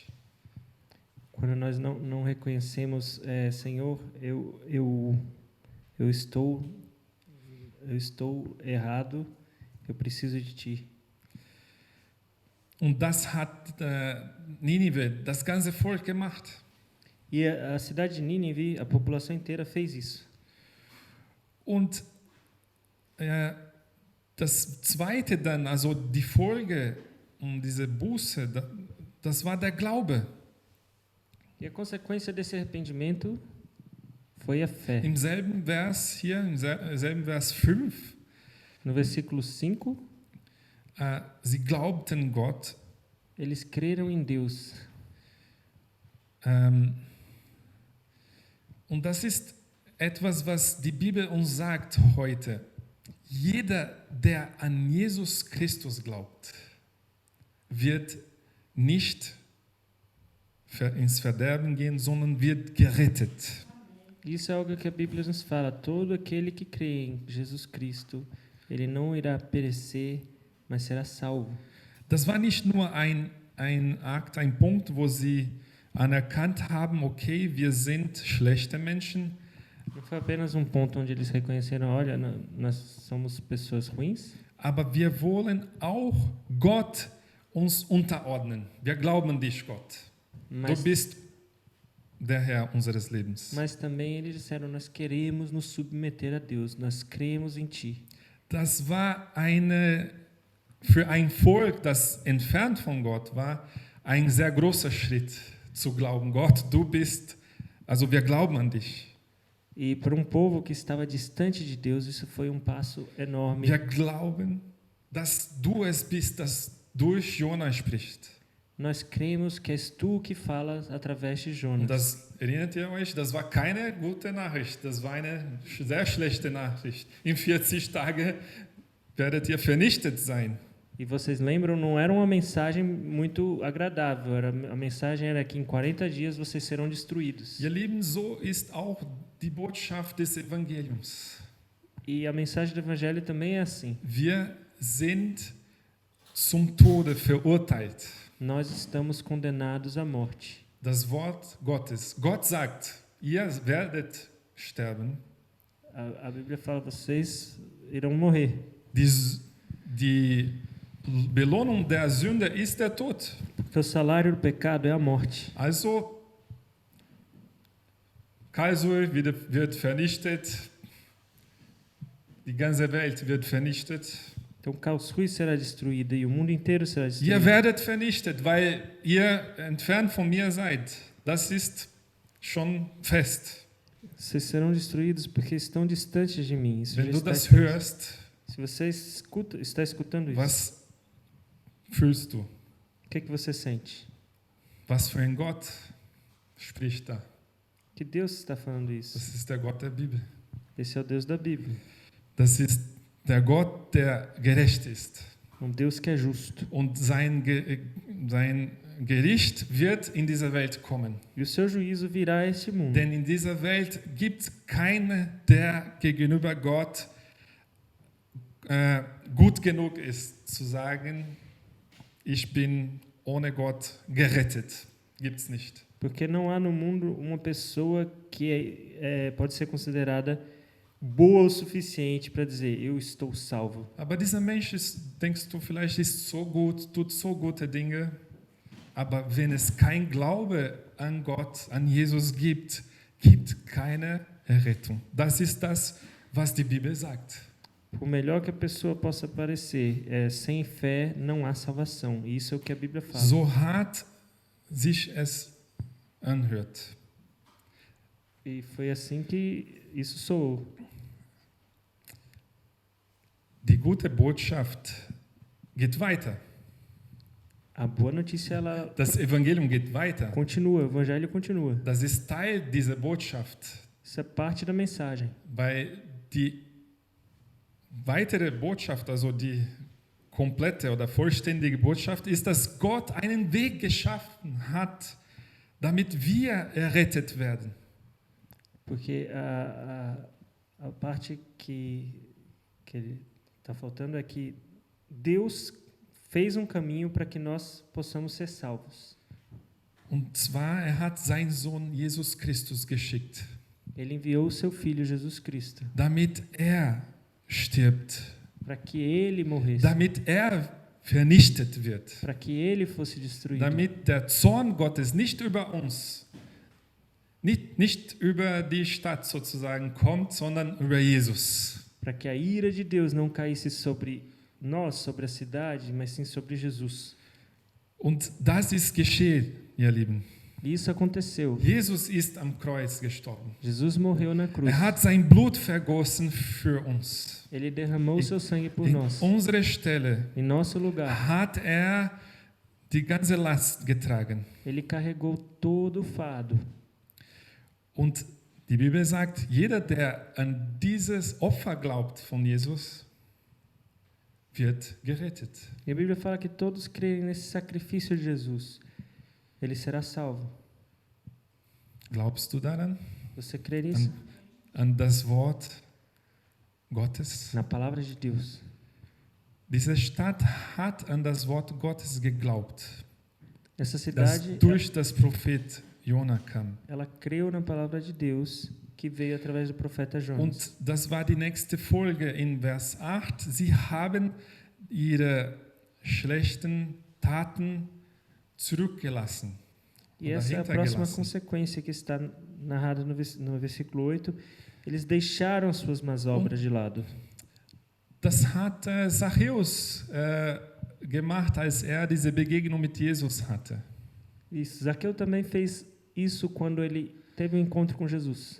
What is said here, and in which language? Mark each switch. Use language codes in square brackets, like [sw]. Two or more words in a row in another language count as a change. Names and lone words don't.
[pt] Quando nós não reconhecemos, Senhor, eu estou errado, eu preciso de Ti. [de] Und das hat Ninive, das ganze Volk gemacht. [pt] E a cidade de Nínive, a população inteira fez isso. [de] Und das Zweite dann, also die Folge um diese Buße, das war der Glaube. [pt] E a consequência desse arrependimento foi a fé. [de] Im selben Vers hier, im selben Vers 5, [pt] No versículo 5, [de] sie glaubten Gott. [pt] eles creram em Deus. [de] Und das ist etwas, was die Bibel uns sagt heute. Jeder, der an Jesus Christus glaubt, wird nicht ins Verderben gehen, sondern wird gerettet. [pt] Isso é algo que a Bíblia nos fala. Todo aquele que crê em Jesus Cristo, ele não irá perecer, mas será salvo. [de] Das war nicht nur ein Akt, ein Punkt, wo sie anerkannt haben, okay, wir sind schlechte Menschen, [pt] Não foi apenas um ponto onde eles reconheceram, olha, nós somos pessoas ruins, [de] aber wir wollen auch Gott uns unterordnen. Wir glauben an dich, Gott. [pt] mas, [de] Du bist der Herr unseres Lebens. [pt] mas também eles disseram, nós queremos nos submeter a Deus, nós cremos em Ti. [de] Das war für ein Volk, das entfernt von Gott war, ein sehr großer Schritt zu glauben, Gott, du bist, also wir glauben an dich. [pt] E para um povo que estava distante de Deus, isso foi um passo enorme. [de] Wir glauben, dass du es bist, das durch Jona spricht. [pt] Nós cremos que és Tu que falas através de [de] Und [pt] Jonas. [de] das, erinnert ihr euch, das war keine gute Nachricht, das war eine sehr schlechte Nachricht. In 40 Tagen werdet ihr vernichtet sein. [pt] E vocês lembram, não era uma mensagem muito agradável. A mensagem era que em 40 dias vocês serão destruídos. [de] Ihr Lieben, so ist auch die Botschaft des Evangeliums. [pt] E a mensagem do Evangelho também é assim. [de] Wir sind zum Tode verurteilt. [pt] Nós estamos condenados à morte. [de] Das Wort Gottes. Gott sagt, ihr werdet sterben. [pt] A Bíblia fala, vocês irão morrer. [de] Die Belohnung der Sünde ist der Tod. [pt] Porque o salário do pecado é a morte. [de] Also, Karlsruhe wird vernichtet, die ganze Welt wird vernichtet. [pt] Então Karlsruhe será destruída e o mundo inteiro será [de] Ihr [pt] destruído. [de] werdet vernichtet, weil ihr entfernt von mir seid. Das ist schon fest. [pt] Vocês serão destruídos porque estão distantes de mim. Isso já [de] Wenn du [pt] está [de] das [pt] escrito. [de] hörst, [pt] Se você está escutando isso, [de] Was fühlst du? [pt] o que você sente? [de] Was für ein Gott spricht da? [pt] Que Deus está falando isso? [de] Das ist der Gott der Bibel. [pt] Esse é o Deus da Bíblia. [de] Das ist der Gott, der gerecht ist. [pt] Um Deus que é justo. [de] Und sein Gericht wird in diese Welt kommen. [pt] E o seu juízo virá a este mundo. [de] Denn in dieser Welt gibt es keinen, der gegenüber Gott gut genug ist, zu sagen, ich bin ohne Gott gerettet. Gibt es nicht. [pt] Porque não há no mundo uma pessoa que pode ser considerada boa o suficiente para dizer, eu estou salvo. [de] Aber dieser Mensch ist, denkst du, vielleicht ist so gut, tut so gute Dinge, aber wenn es kein Glaube an Gott, an Jesus gibt, gibt keine Errettung. Das ist das, was die Bibel sagt. [pt] Por melhor que a pessoa possa parecer, sem fé não há salvação. E isso é o que a Bíblia fala. [de] So hart sich es anhört. [pt] E foi assim que isso soou. [de] Die gute Botschaft geht weiter. [pt] A boa notícia, ela [de] Das Evangelium geht weiter. [pt] continua, o evangelho continua. [de] Das ist Teil dieser Botschaft. [pt] Isso é parte da mensagem. [de] Weil die weitere Botschaft, also die komplette oder vollständige Botschaft, ist, dass Gott einen Weg geschaffen hat, damit wir errettet werden. [pt] Porque a parte que está faltando é que Deus fez um caminho para que nós possamos ser salvos. [de] Und zwar, hat seinen Sohn Jesus Christus geschickt, [pt] Ele enviou o seu Filho, Jesus Cristo, [de] damit stirbt, [pt] para que Ele morresse, [de] damit vernichtet wird, [pt] para que Ele fosse destruído, [de] damit der Zorn Gottes nicht über uns, nicht über die Stadt sozusagen kommt, sondern über Jesus. [pt] para que a ira de Deus não caísse sobre nós, sobre a cidade, mas sim sobre Jesus. [de] Und das ist geschehen, ihr Lieben. [pt] E isso aconteceu. [de] Jesus ist am Kreuz gestorben. [pt] Jesus morreu na cruz. [de] Hat sein Blut vergossen für uns. [pt] Ele derramou seu sangue por [de] In [pt] nós. [de] unserer Stelle [pt] Em nosso lugar. [de] hat die ganze Last getragen. [pt] Ele carregou todo o fardo. [de] Und die Bibel sagt, jeder, der an dieses Opfer glaubt von Jesus, wird gerettet. [pt] E a Bíblia fala que todos creem nesse sacrifício de Jesus. Ele será salvo. [de] Glaubst du daran? [pt] Você crê nisso? [de] An das Wort Gottes? [pt] Na palavra de Deus. [de] Diese Stadt hat an das Wort Gottes geglaubt, [pt] Essa [de] das [pt] cidade, [de] durch das Prophet Jona kam. [pt] ela creu na palavra de Deus que veio através do profeta Jonas. [de] Und das war die nächste Folge in Vers 8. Sie haben ihre schlechten Taten zurückgelassen. [pt] E essa é a próxima consequência que está narrada no versículo 8. Eles deixaram suas más obras de lado. [de] Das hat Zachäus gemacht, als diese Begegnung mit Jesus hatte. [pt] E Zaqueu também fez isso quando ele teve um encontro com Jesus.